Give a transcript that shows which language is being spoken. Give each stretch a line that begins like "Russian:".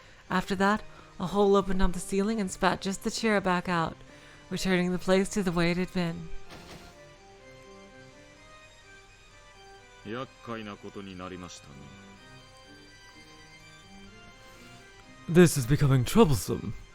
English: After that, a hole opened on the ceiling and spat just the chair back out, returning the place to the way it had been.
Japanese: 厄介なことになりましたね。
English: This is becoming troublesome.